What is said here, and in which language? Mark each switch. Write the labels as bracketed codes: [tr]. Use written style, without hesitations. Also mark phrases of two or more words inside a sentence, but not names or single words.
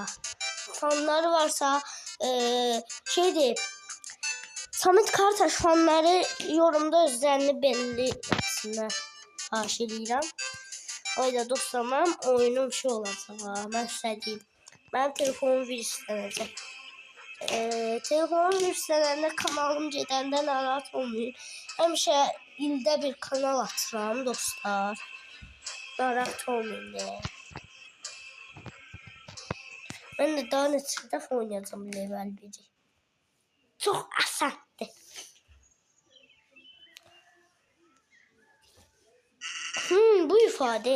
[tr] Fanları varsa Samet Kartaş fanları yorumda özlerini belli etsinler. Aşırıyla. Öyle dostlar, benim oyunum şey olacak. Ben size diyeyim. Ben telefonumu bir isteyeceğim. [az] Telefonum yükselende kanalım gedəndə narahat olmayın. Həmişə ildə bir kanal atıram dostlar. Narahat olmayın deyə. Mən də daha neçə dəfə oynayacağım level 1'i. Çox asandır. Bu ifadə.